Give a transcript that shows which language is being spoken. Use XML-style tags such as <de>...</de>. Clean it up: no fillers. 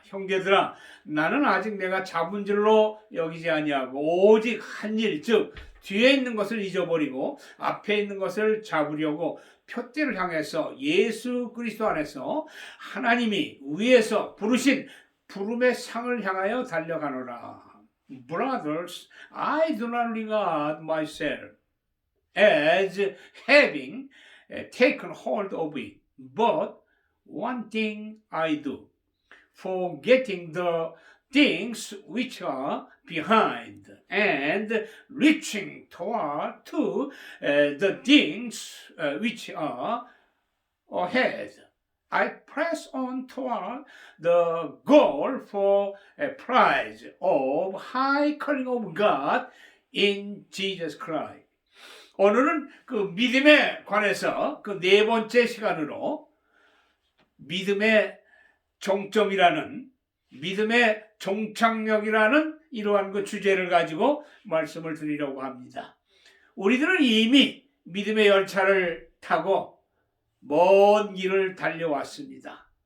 <ko>형제들아, 나는 아직 내가 잡은 줄로 여기지 아니하고 오직 한 일, 즉 뒤에 있는 것을 잊어버리고 앞에 있는 것을 잡으려고 표대를 향해서 예수 그리스도 안에서 하나님이 위에서 부르신 부름의 상을 향하여 달려가노라.</ko> <en>Brothers, I do not regard myself as having taken hold of it, but one thing I do, forgetting the things which are behind and reaching toward to the things which are ahead. I press on toward the goal for a prize of high calling of God in Jesus Christ.</en> <ko>오늘은 그 믿음에 관해서 그 네 번째 시간으로 믿음의 정점이라는, 믿음의 종착역이라는 이러한 그 주제를 가지고 말씀을 드리려고 합니다. 우리들은 이미 믿음의 열차를 타고 먼 길을 달려왔습니다.</ko>